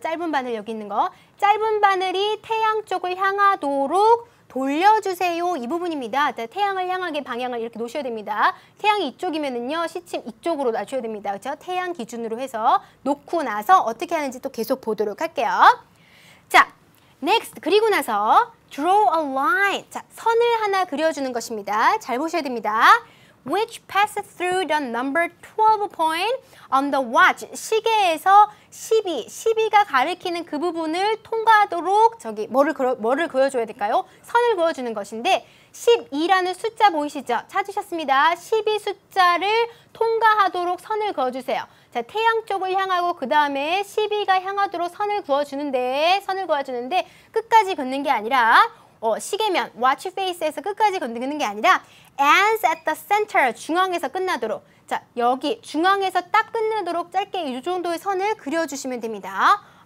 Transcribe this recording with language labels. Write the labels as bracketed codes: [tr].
[ko] 짧은 바늘 여기 있는 거. 짧은 바늘이 태양 쪽을 향하도록 돌려주세요. 이 부분입니다. 태양을 향하게 방향을 이렇게 놓으셔야 됩니다. 태양이 이쪽이면은요, 시침 이쪽으로 놔줘야 됩니다. 그렇죠? 태양 기준으로 해서 놓고 나서 어떻게 하는지 또 계속 보도록 할게요. 자, next. 그리고 나서 [en] draw a line. [ko] 자, 선을 하나 그려주는 것입니다. 잘 보셔야 됩니다. [en] Which passes through the number 12 point on the watch. [ko] 시계에서 12가 가리키는 그 부분을 통과하도록 저기 뭐를 그려줘야 될까요? 선을 그어주는 것인데 12라는 숫자 보이시죠? 찾으셨습니다. 12 숫자를 통과하도록 선을 그어주세요. 자, 태양 쪽을 향하고 그 다음에 12가 향하도록 선을 그어주는데 끝까지 긋는 게 아니라 시계면 watch face에서 끝까지 긋는 게 아니라 [en] ends at the center [ko] 중앙에서 끝나도록 자 여기 중앙에서 딱 끝나도록 짧게 이 정도의 선을 그려주시면 됩니다.